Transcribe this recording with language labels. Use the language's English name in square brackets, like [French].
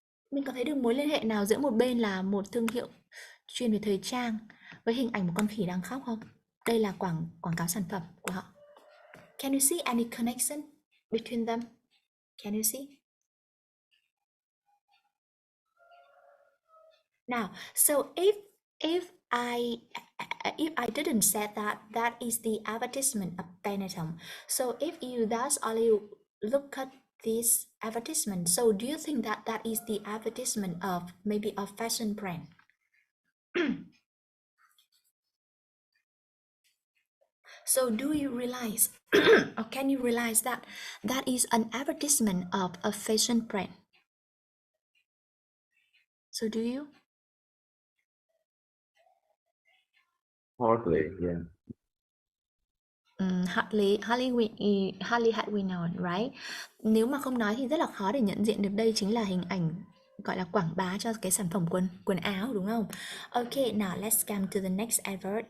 [Vietnamese] Mình có thấy được mối liên hệ nào giữa một bên là một thương hiệu chuyên về thời trang với hình ảnh một con khỉ đang khóc không? Đây là quảng quảng cáo sản phẩm của họ. [English] Can you see any connection between them? Can you see? Now, so if I didn't say that that is the advertisement of Benetton. So if you thus only look at this advertisement, so do you think that that is the advertisement of maybe a fashion brand? So do you realize or can you realize that that is an advertisement of a fashion brand? So do you? Hardly, yeah. Hardly had we known, right? [Vietnamese] Nếu mà không nói thì rất là khó để nhận diện được đây chính là hình ảnh gọi là quảng bá cho cái sản phẩm quần áo đúng không? [English] Okay, now let's come to the next advert.